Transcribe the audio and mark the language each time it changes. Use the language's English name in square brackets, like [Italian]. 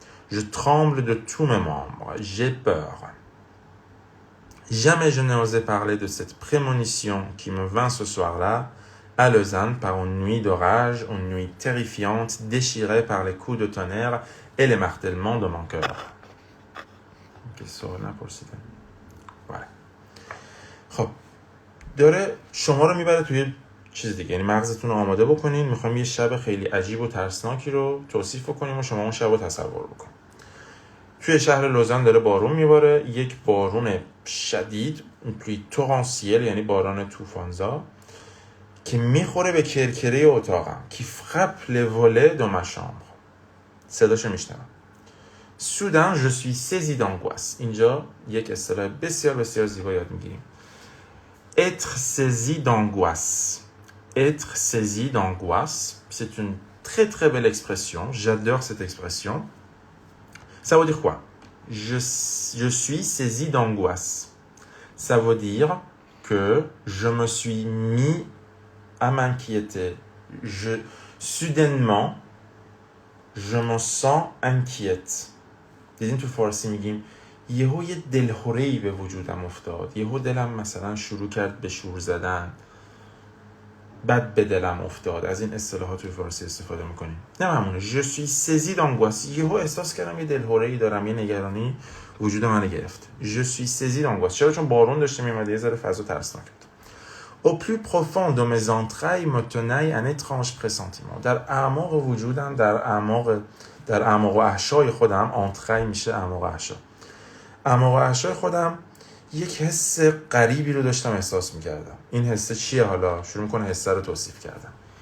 [French] Je tremble de tous mes membres. J'ai peur. Jamais je n'ai osé parler de cette prémonition qui me vint ce soir-là, à Lausanne, par une nuit d'orage, une nuit terrifiante, déchirée par les coups de tonnerre et les martèlements de mon cœur. [Persian] که سوال نپرسیدم. بله. خب داره شما رو میبره توی چیز دیگه، یعنی مغزتون رو آماده بکنین. میخوایم یه شب خیلی عجیب و ترسناکی رو توصیف بکنیم و شما اون شب رو تصور بکنید. توی شهر لوزان داره بارون میباره، یک بارون شدید، پلی تورانسیل، یعنی باران طوفانزا که میخوره به کرکره اتاقم. کی [French] frappe les volets de ma chambre. [Persian] صداشو میشنوم. [French] Soudain je suis saisi d'angoisse. [Persian] اینجا یک اصطلاح بسیار بسیار زیبا یاد میگیریم. [French] Être saisi d'angoisse. Être saisi d'angoisse, c'est une très très belle expression. J'adore cette expression. Ça veut dire quoi? Je suis saisi d'angoisse. Ça veut dire que je me suis mis à m'inquiéter. Soudainement, je me sens inquiète. [Persian] دیدین تو فارسی میگیم یهو یه دلهره‌ای به وجودم افتاد، یهو دلم مثلا شروع کرد به شور زدن، بد به دلم افتاد. از این اصطلاحات توی فارسی استفاده میکنیم. نه همونه. [French] je suis saisi d'angoisse. [Persian] یهو احساس کردم یه دلهره‌ای دارم، یه نگرانی وجود منو گرفت. [French] je suis saisi d'angoisse. [Persian] چرا؟ چون بارون داشته میومده، یه ذره فضا ترسناک بود. [French] au plus profond de mes entrailles me tenaille un étrange pressentiment. [Persian] در اعماق وجودم، در اعماق احشای خودم، انترای میشه اعماق احشا، اعماق احشای خودم یک حس غریبی رو داشتم احساس میکردم. این حس چیه؟ حالا شروع میکنه حسه رو توصیف کردم.